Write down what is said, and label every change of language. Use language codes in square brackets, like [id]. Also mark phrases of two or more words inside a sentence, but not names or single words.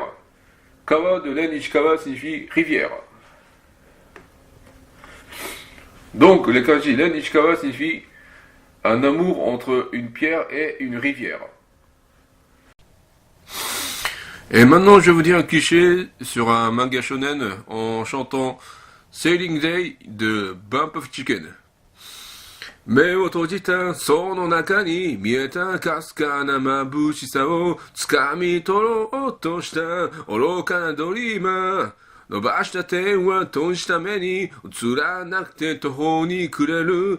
[fr] Kawa de Len Ichikawa signifie rivière. Donc, les kanji Len Ichikawa signifie un amour entre une pierre et une rivière. Et maintenant, je vais vous dire un cliché sur un manga shonen en chantant Sailing Day de Bump of Chicken. [ja] 目を閉じたその中に見えたかすかな眩しさを掴み取ろうとした愚かなドリーマー。伸ばした手は閉じた目に映らなくて途方に暮れる。